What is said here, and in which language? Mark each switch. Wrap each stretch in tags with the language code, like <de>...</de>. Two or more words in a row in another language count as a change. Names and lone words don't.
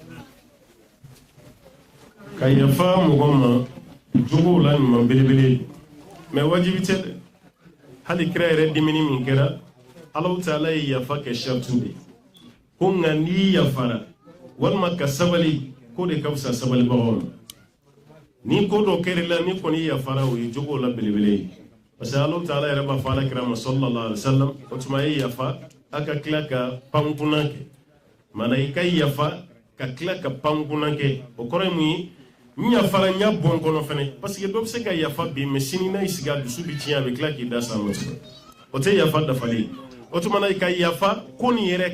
<bm>ka yafa mɔgɔ ma jogow la ɲuman belebele mais wajibi tɛ dɛ hali kira yɛrɛ dimini min kɛra Allahu Taala ye yafa kɛ shartu de ko nka n'i yafara walima ka sabali ko de ka fisa sabalibagaw ma ni ko dɔ kɛra la ni kɔni yafara o ye jogow la belebele ye</bm> <fr>parce que</fr> <bm>Allahu Taala yɛrɛ b'a fɔ alakira ma</bm> <ar>صلى الله عليه وسلم</ar> <bm>o tuma ye yafa a ka tila ka pankuna kɛ mana i ka yafa ka tila ka pankuna kɛ o kɔrɔ ye mun ye n yafara n y'a bɔn kɔnɔ fɛnɛ</bm> <fr>parce que</fr> <bm>dɔ bɛ se ka yafa bi mais sini n'a y'i sigi a dusu bɛ tiɲɛ a bɛ tila k'i da sa ma o tɛ yafa dafalen o tuma na i ka yafa ko nin yɛrɛ</bm>